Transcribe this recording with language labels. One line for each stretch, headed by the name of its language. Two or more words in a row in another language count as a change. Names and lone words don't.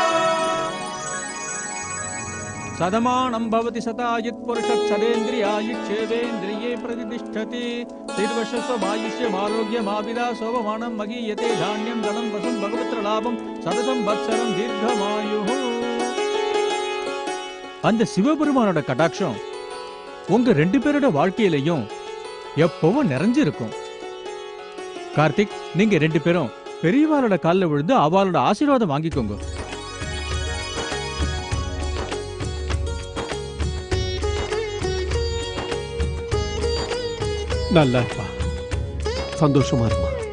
Sanskrit: सदमानं भवति शतायुत् पुरुषः सदेन्द्रियायुष्येवेन्द्रिये प्रतिष्ठति। दीर्घशस्वमायुष्यमारोग्यमाविदा सोममानं मगीयते धान्यं धनं वसुं भगवत्रलाभं सदसंवत्सरं दीर्घमायुः।
Tamil: அந்த சிவபெருமானோட கடாட்சம் உங்க 2 பேரோட வாழ்க்கையிலையும் எப்பவும் நிறைஞ்சிருக்கும். கார்த்திக், நீங்க 2 பேரும் பெரியவாளோட காலில் விழுந்து அவளோட ஆசீர்வாதம் வாங்கிக்கோங்க. நல்லா இருப்பா, சந்தோஷமா இருப்பா.